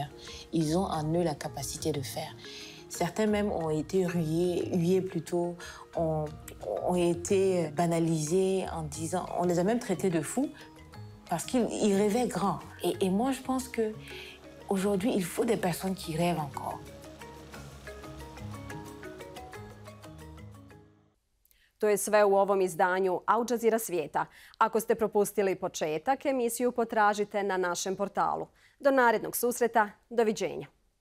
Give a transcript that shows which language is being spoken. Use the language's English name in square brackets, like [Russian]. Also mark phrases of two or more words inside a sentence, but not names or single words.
[French] Ils ont en eux la capacité de faire. Certains même ont été hués plutôt, ont été banalisés en disant, on les a même traités de fous parce qu'ils rêvaient grand. Et moi, je pense qu'aujourd'hui, il faut des personnes qui rêvent encore. [Bosnian] To je sve u ovom izdanju Jazeera Svijeta. Ako ste propustili početak, emisiju potražite na našem portalu. Do narednog susreta, doviđenja.